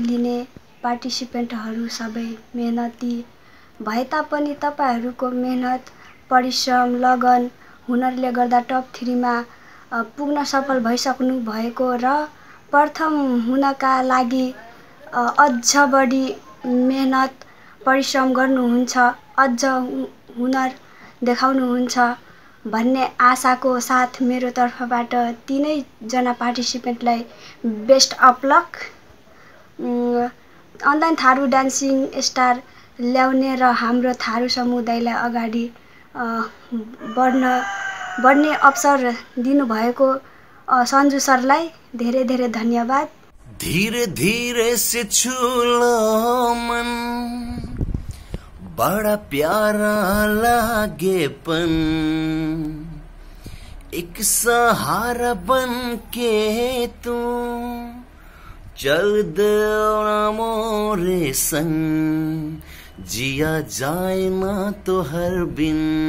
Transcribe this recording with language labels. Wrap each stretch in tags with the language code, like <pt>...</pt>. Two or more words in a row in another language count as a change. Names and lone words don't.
<ne>लिने पार्टिसिपेन्टहरू सबै मेहनती भए तापनि तपाईँहरूको मेहनत, परिश्रम, लगन, हुनरले गर्दा टप 3 मा पुग्न सफल भइसक्नु भएको र प्रथम हुनका लागि अझ बढी मेहनत परिश्रम गर्नुहुन्छ, अझ हुनर देखाउनुहुन्छ भन्ने आशाको साथ मेरो तर्फबाट तीनैजना पार्टिसिपेन्टलाई</ne> <en>best of luck.</en> <ne>अनलाइन थारू डान्सिङ स्टार ल्याउने र हाम्रो थारू समुदायलाई अगाडि बढ्ने अवसर दिनुभएको सन्जु सरलाई धेरै धेरै धन्यवाद।</ne> <hi>धीरे धीरे से छूलो मन, बड़ा प्यारा लागेपन, एक सहारा बन के तू चल दे मोरे संग, जिया जाए ना तो हर बिन।</hi>